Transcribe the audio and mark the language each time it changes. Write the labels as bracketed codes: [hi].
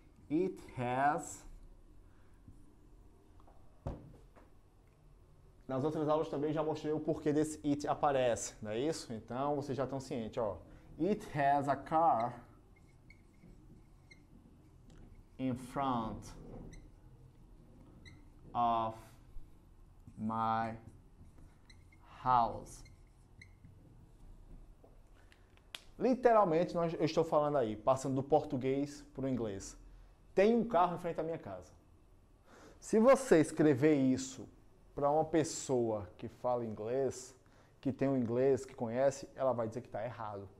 [en] It has. [pt] Nas outras aulas também já mostrei o porquê desse it aparece, não é isso? Então vocês já estão cientes, ó. [en] It has a car in front of my house. [pt] Literalmente, eu estou falando aí, passando do português para o inglês. Tem um carro em frente à minha casa. Se você escrever isso para uma pessoa que fala inglês, que tem um inglês, que conhece, ela vai dizer que está errado.